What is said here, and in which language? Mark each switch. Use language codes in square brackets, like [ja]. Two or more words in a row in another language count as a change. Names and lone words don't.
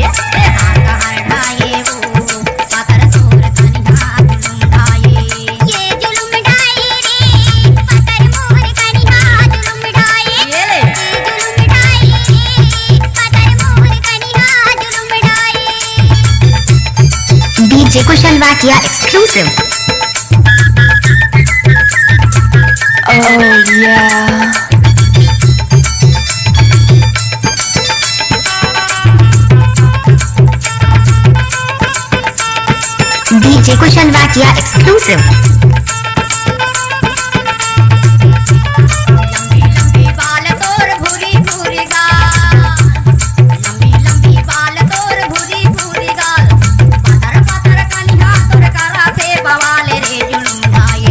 [hne] हाँ कहाँ ढाए वो पातर तोर कानिया जुल्म ढाए। ये जुल्म ढाए रे पातर मोर कानिया जुल्म ढाए। ये जुल्म ढाए रे पातर मोर कानिया जुल्म ढाए। [en] DJ Kushal Vatia exclusive. Oh yeah. DJ Kushal Vatia exclusive. [hne] लंबी लंबी बाल तोर भूरी भूरी गाल, लंबी लंबी बाल तोर भूरी भूरी गाल। पातर पातर कानिया तोर करा थे बवाल रे जुल्म ढाए।